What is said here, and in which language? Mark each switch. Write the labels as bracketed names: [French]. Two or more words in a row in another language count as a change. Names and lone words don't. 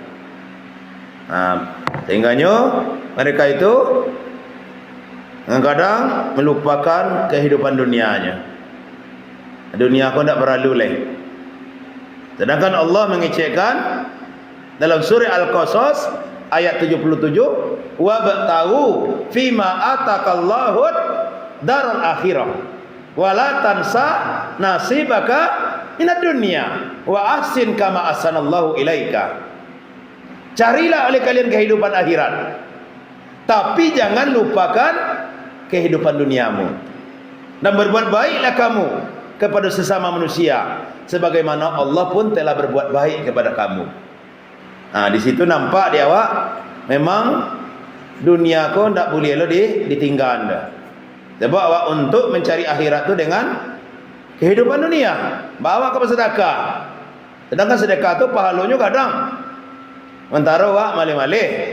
[Indonesian] Sehingganya mereka itu kadang melupakan kehidupan dunianya. Dunia aku tidak perlu leh. Sedangkan Allah mengecekkan dalam surah Al-Qasas ayat 77, [Arabic] وابتغ فيما آتاك الله الدار الآخرة ولا تنس نصيبك من الدنيا وأحسن كما أحسن الله إليك. [Indonesian] Carilah oleh kalian kehidupan akhirat, tapi jangan lupakan kehidupan duniamu, dan berbuat baiklah kamu kepada sesama manusia sebagaimana Allah pun telah berbuat baik kepada kamu. [Malay] Di situ nampak dia awak memang dunia kau tak boleh lo ditinggal dah. Sebab awak untuk mencari akhirat tu dengan kehidupan dunia, bawa ke sedekah. Sedangkan sedekah tu pahalanya kadang mentara awak malih-malih.